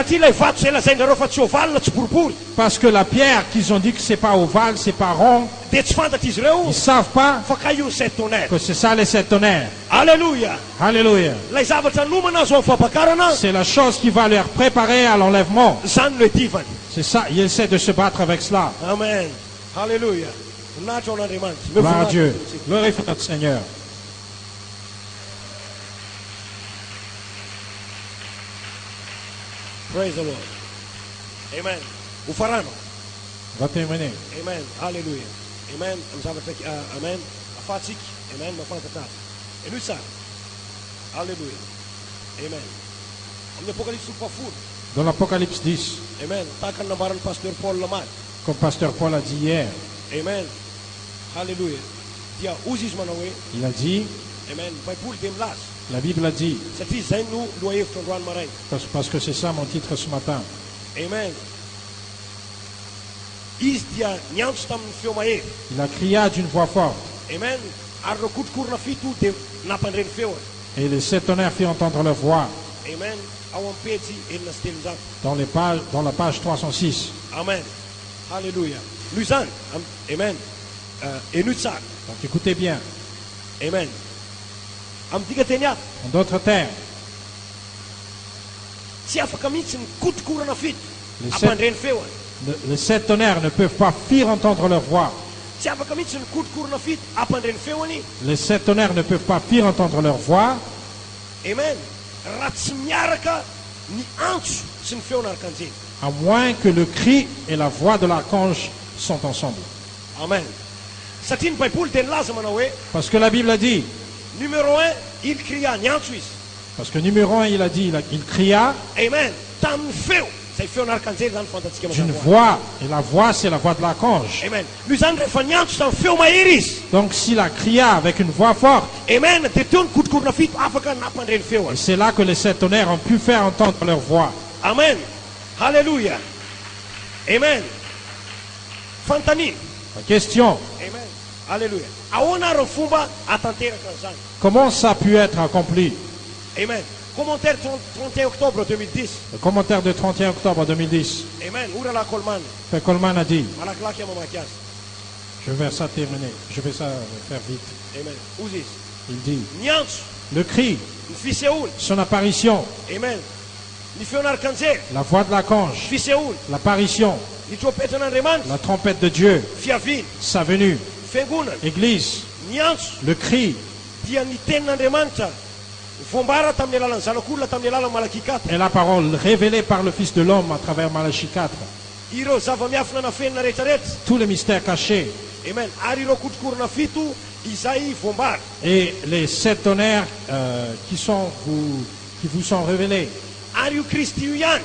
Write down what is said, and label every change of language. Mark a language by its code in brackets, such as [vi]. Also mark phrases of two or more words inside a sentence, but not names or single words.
[fr] Parce que la pierre qu'ils ont dit que c'est pas ovale, c'est pas rond, ils savent pas que c'est ça les 7 tonnerres. Alléluia. Alléluia. C'est la chose qui va leur préparer à l'enlèvement. C'est ça, il essaie de se battre avec cela. Amen. Alléluia. Gloire à Dieu. Glorifie notre Seigneur. [en] Praise the Lord. [mg] Amen. Ufarano. [fr] Va terminer. Amen. Alléluia. [mg] Amen. Amen. afatsika. Amen. Mafantatra. Enoy tsara. Alléluia. Amen. Amin'ny Apocalypse 4. [fr] Dans l'Apocalypse 10, [mg] Amen. Tahaka ny nambaran'ny pasteur Paul lamady. [fr] comme pasteur Paul a dit hier, Amen. Alléluia. [mg] Dia ozy izy manao hoe, [fr] il a dit, [mg] Amen. Baiboly dia milaza. [fr] la Bible a dit, [mg] Satria zay no lohahevitra androany maraina. [fr] parce que c'est ça mon titre ce matin. Amen. [mg] Izy dia niantso tamin'ny feo mahery. [fr] Il a crié d'une voix forte, Amen. [mg] Ary reo kotrokorona fito dia nampandreny feo. [fr] et les 7 tonnerres firent entendre leur voix Amen. [mg] Ao amin'ny pejy enina sy telonjato. [fr] dans la page 306. Amen. Alléluia. [mg] Noho izany. Amen. Enoy tsara. [fr] Donc écoutez bien, [mg] Amen. Amin'ny dika teny ato, [fr] en d'autres termes, [mg] tsy afaka mihitsy ny kotrokorana fito [fr] Les [mg] ampandreny feo. [fr] les 7 tonnerres ne peuvent pas faire entendre leur voix. [mg] Tsy afaka mihitsy ny kotrokorana fito ampandreny feony. [fr] Les 7 tonnerres ne peuvent pas faire entendre leur voix Amen. [mg] Raha tsy miaraka ny antso sy ny feona arkanjely. [fr] à moins que le cri et la voix de l'archange sont ensemble. Amen. [mg] Satria ny baiboly dia nilaza manao hoe, [fr] Parce que la Bible a dit, numéro 1, il cria, [mg] niantso izy. [fr] parce que numéro 1, il a dit, il cria Amen. [mg] Tamin'ny feo, zay feon'arkanjely zany fantatsika [fr] d'une [mg] mazava. [fr] voix, et la voix, c'est la voix de l'archange. Amen. [mg] Noho izany rehefa niantso tamin'ny feo mahery izy. [fr] Donc s'il a crié avec une voix forte, Amen. [mg] Dia teo ny kotrokorona fito afaka nampandreny feo. [fr] et c'est là que les 7 tonnerres ont pu faire entendre leur voix. Amen. Alléluia. Amen. [mg] Fantany. [fr] La question, Amen. Alléluia. [mg] Ahoana ary ny fomba atanteraka an'izany? [fr] comment ça a pu être accompli? Amen. Commentaire 31 octobre 2010. Le commentaire de 31 octobre 2010, [mg] Amen. Ora la Coleman. [fr] Père Coleman a dit, [mg] Malakilaky mamaky azy. [fr] je vais ça terminer, je vais ça faire vite. [mg] Amen. Ozy izy. [fr] Il dit, [mg] Niantso, [fr] le cri, [mg] ny fiseholy. [fr] son apparition, [mg] Amen. Ny feon'arkanjely. [fr] la voix de l'archange, [mg] Fiseholy. [fr] l'apparition, [mg] Ny trompetran'Andriamanitra. [fr] la trompette de Dieu, [mg] Fiaviany. [fr] sa venue, [mg] Fiangonana. [fr] église, [mg] Niantso [fr] le cri [mg] dia ny tenin'Andriamanitra. Voambara tamin'ny alalan'ny zanak'olona tamin'ny alalan'ny Malaki 4. [fr] est la parole révélée par le Fils de l'homme à travers Malachie 4. [mg] Ireo zava-miafina nafenina rehetrarehetra. [fr] Tous les mystères cachés Amen. [mg] Ary ireo kotrokorona fito izay voambara. [fr] et les 7 tonnerres qui vous sont révélés. [mg] Ary io Kristy io ihany